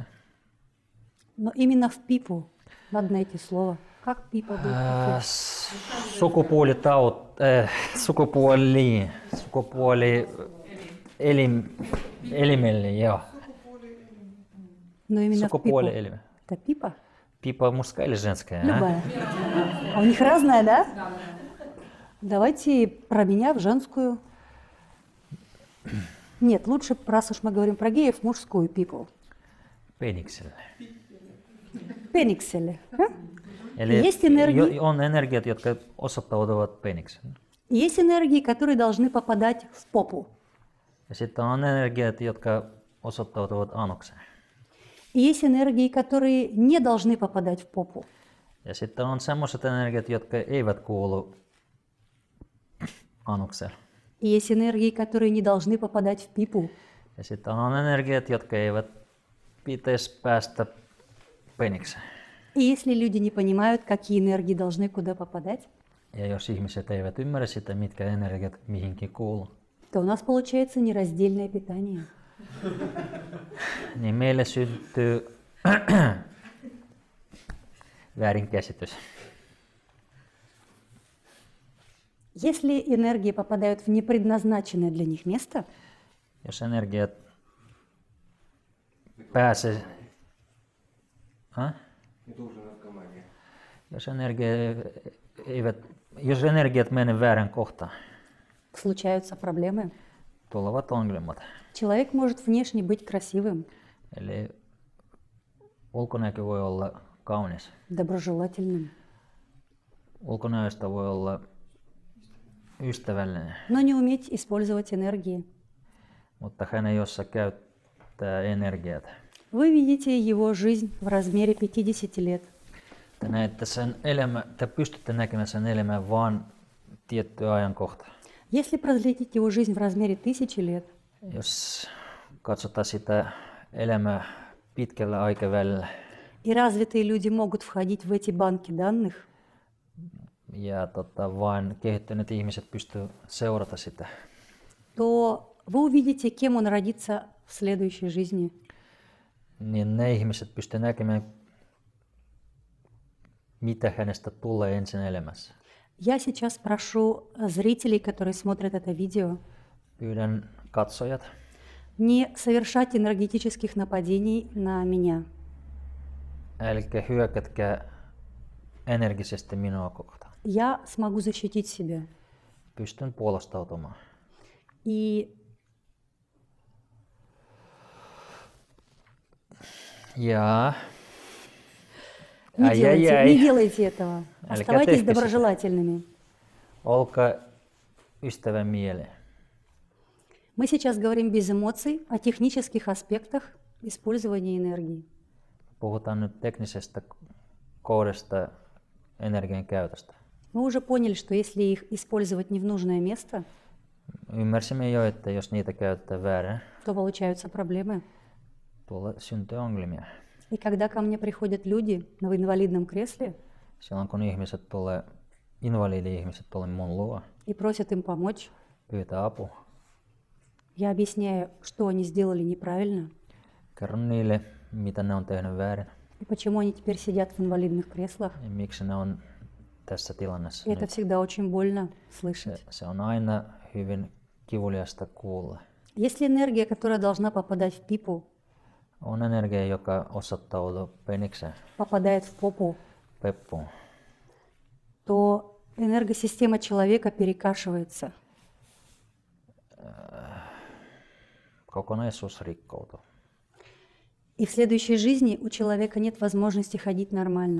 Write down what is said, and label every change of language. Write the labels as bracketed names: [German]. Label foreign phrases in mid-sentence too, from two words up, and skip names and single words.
[Russian] Но именно в пипу надо найти слово. Как пипа будет? [Finnish] Elimelle, joo. [Russian] Но именно в пипу. [Finnish] Sukupuoli-elime. [Russian] Это пипа? Пипа мужская или женская? Любая. А у них разная, да? Давайте про меня в женскую. Нет, лучше, раз уж мы говорим про геев, мужскую пипу. [Finnish] Penikselle. Пеникселе. Eli [Russian] Есть энергии. [Finnish] on energiat, jotka osoittautuvat penikselle. [Russian] Есть энергии, которые должны попадать в попу. [Finnish] Ja sitten on energiat, jotka osoittautuvat anokseen. [Russian] И И есть энергии, которые не должны попадать в попу. [Finnish] Ja sitten on semmoiset energiat, jotka eivät kuulu anukseen. [Russian] И есть энергии, которые не должны попадать в пипу. [Finnish] Ja sitten on energiat, jotka eivät pitäisi päästä penikseen. [Russian] И если люди не понимают, какие энергии должны куда попадать, [Finnish] Ja jos ihmiset eivät ymmärrä sitä, mitkä energiat mihinkin kuuluu, [Russian] то у нас получается нераздельное питание. [Finnish] niin meille syntyy väärinkäsitys. [Russian] Если энергии попадают в непредназначенное для них место, [Finnish] Jos energiat pääsee... Jos energiat menee väärän kohtaan, [Russian] случаются проблемы. [Finnish] tulevat ongelmat. [Russian] Человек может внешне быть красивым, [Finnish] Eli ulkonäkö voi olla kaunis. [Russian] доброжелательным, [Finnish] Ulkonäöstä voi olla ystävällinen, [Russian] но не уметь использовать энергии. [Finnish] mutta hän ei osaa käyttää energiat. [Russian] Вы видите его жизнь в размере 50 лет. [Finnish] Te pystytte näkemään sen elämän vain tiettyä ajankohtaa. [Russian] Если проследить его жизнь в размере 1000 лет, [Finnish] Jos katsotaan sitä elämää pitkällä aikavälillä [Russian] и развитые люди могут входить в эти банки данных, [Finnish] ja vain kehittyneet ihmiset pystyvät seurata sitä, [Russian] то вы увидите, кем он родится в следующей жизни. [Finnish] niin ne ihmiset pystyvät näkemään, mitä hänestä tulee ensin elämässä. [Russian] Я сейчас прошу зрителей, которые смотрят это видео, [Finnish] Pyydän katsojat [Russian] не совершать энергетических нападений на меня. [Finnish] älkää hyökätkää energisesti minua kohtaan. [Russian] Я смогу защитить себя. [Finnish] Pystyn puolustautumaan. [Russian] И [Finnish] Ja [Russian] не делайте, Ай-яй-яй. не делайте этого. [Finnish] Älkää [Russian] Оставайтесь [Finnish] tehkö sitä. [Russian] доброжелательными. [Finnish] Olkaa ystävän mieleen. [Russian] Мы сейчас говорим без эмоций о технических аспектах использования энергии. [Finnish] Puhutaan nyt teknisestä kohdasta energian käytöstä. [Russian] Мы уже поняли, что если их использовать не в нужное место, [Finnish] Ymmärsimme jo, että jos niitä käytetään väärin, [Russian] то получаются проблемы. [Finnish] syntyy ongelmia. [Russian] И когда ко мне приходят люди в инвалидном кресле [Finnish] Silloin kun invalidi-ihmiset tulee mun luo, [Russian] и просят им помочь, [Finnish] pyytää apua. [Russian] я объясняю, что они сделали неправильно [Finnish] Kerron niille, mitä ne on tehnyt väärin [Russian] и почему они теперь сидят в инвалидных креслах. [Finnish] ja miksi ne on tässä tilanteessa. [Russian] И это [Finnish] Nyt. [Russian] всегда очень больно слышать. [Finnish] Se on aina hyvin kivuliasta kuulla. [Russian] Если энергия, которая должна попадать в пипу, [Finnish] On energia, joka osoittautuu penikseen, [Russian] попадает в попу, [Finnish] peppuun, [Russian] то энергосистема человека перекашивается. [Finnish] kokonaisuus rikkoutuu. [Russian] И в следующей жизни у человека нет возможности ходить нормально.